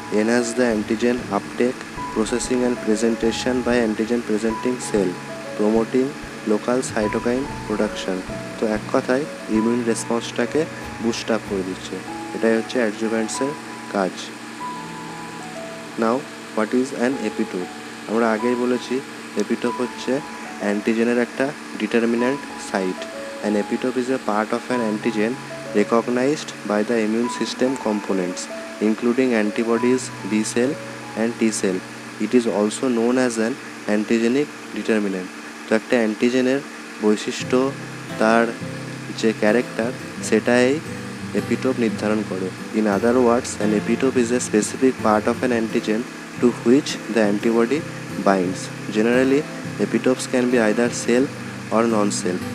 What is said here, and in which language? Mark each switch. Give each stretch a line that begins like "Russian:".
English: Enhance the antigen uptake processing and presentation by antigen presenting cell promoting local cytokine production.
Bangla: তো এক কথায় immune রেসপন্সটাকে boost up করে দিচ্ছে। এটাই হচ্ছে অ্যাডজুভেন্টসের কাজ।
English: Now what is an epitope?
Bangla: আমরা আগেই বলেছি এপিটোপ হচ্ছে অ্যান্টিজেনের একটা determinant site.
English: An epitope is a part of an antigen recognized by the immune system components including antibodies, B cell and T cell. It is also known as an antigenic determinant.
Bangla: তো একটা অ্যান্টিজেনের বৈশিষ্ট্য, তার যে character, সেটাই epitope নির্ধারণ করে।
English: In other words an epitope is a specific part of an antigen to which the antibody binds. Generally, epitopes can be either cell or non-cell.